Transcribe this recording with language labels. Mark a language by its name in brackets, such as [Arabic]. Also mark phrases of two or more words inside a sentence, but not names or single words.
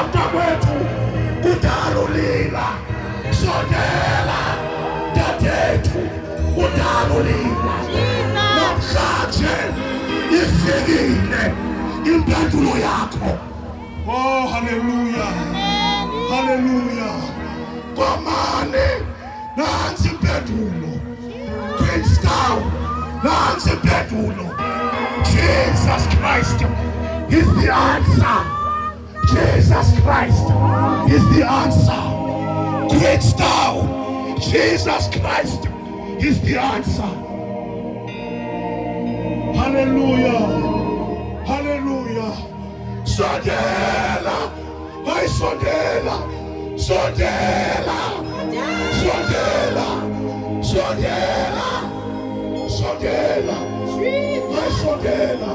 [Zulu] kwethu kudala ulila, sondela dadethu kudala ulila. Namhlanje ifikile impendulo yakho. Oh haleluya, haleluya. Komane nansi impendulo, Prince Down nansi impendulo. [English] Jesus Christ is the answer. Jesus Christ is the answer. Great Down, Jesus Christ is the answer. Hallelujah, hallelujah. [Zulu] Sondela, ay sondela, sondela, sondela, sondela, sondela, ay sondela.